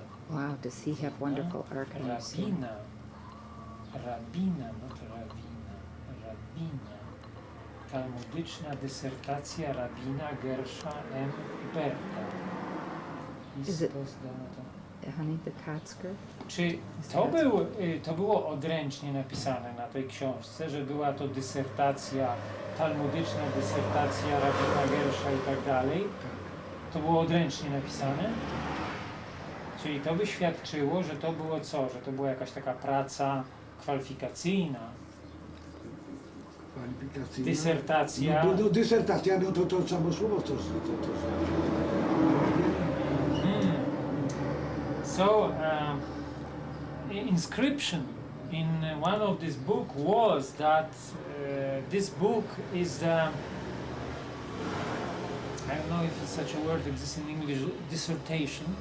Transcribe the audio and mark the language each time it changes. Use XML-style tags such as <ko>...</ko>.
<en>Wow, does he have wonderful archives here? Rabina, not Rawina, Rabina.</en> <pl>Talmudyczna dysertacja rabina Gersha M. Berta.</pl> <en>Is it- Spozdana to- Honey, the Kotzker?</en> <pl>Czy to było odręcznie napisane na tej książce, że była to dysertacja, talmudyczna dysertacja rabina Gersha i tak dalej? To było odręcznie napisane? Czyli to by świadczyło, że to było co? Że to była jakaś taka praca kwalifikacyjna, Kwalifikacyjna. dysertacja. No, dysertacja, no to samo słowo, to</pl> <en>So, inscription in one of this book was that this book is the, I don't know if such a word exists in English, dissertation,</en>